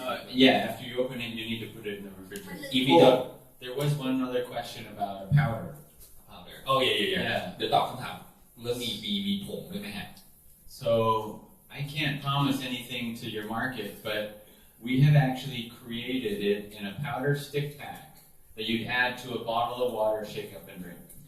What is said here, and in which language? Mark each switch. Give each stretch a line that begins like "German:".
English: Yeah, after you open it, you need to put it in the refrigerator. If you don't, there was one other question about powder. Powder. Oh yeah.
Thai: เดี๋ยวตอบคำถามเรื่องมีผงด้วยไหมฮะ
English: So I can't promise anything to your market, but we have actually created it in a powder stick pack that you'd add to a bottle of water, shake up and drink.